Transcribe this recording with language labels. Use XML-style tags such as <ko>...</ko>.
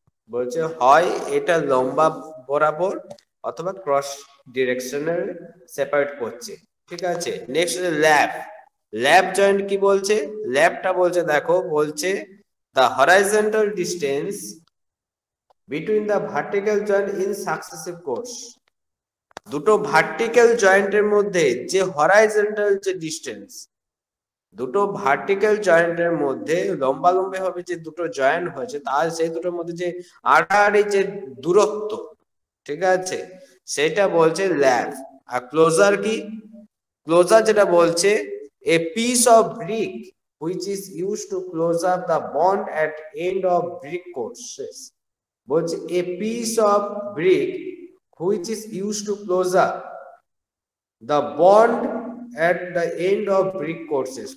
<bn>বলছে হয় এটা লম্বা বরাবর অথবা ক্রস ডিরেকশনের সেপারেট করছে। ঠিক আছে, নেক্সট হচ্ছে ল্যাব। ল্যাব জয়েন্ট কি বলছে? ল্যাবটা বলছে দেখো, বলছে</bn> <en>the horizontal distance between the vertical joint in successive course।</en> <bn>দুটো ভার্টিক্যাল জয়েন্টের মধ্যে যে হরাইজন্টাল যে ডিস্টেন্স, দুটো ভার্টিক্যাল জয়েন্টের মধ্যে লম্বালম্বি ভাবে যে দুটো জয়েন্ট হয়েছে, তার সেই দুটোর মধ্যে যে আড়াআড়ি যে দূরত্ব, ঠিক আছে, সেটা বলছে ল্যাব। আর ক্লোজার কি? ক্লোজার যেটা বলছে</bn> <en>a piece of brick which is used to close up the bond at end of brick courses।</en> <bn>বলছে</bn> <en>a piece of brick which is used to close up the bond at the end of brick courses।</en>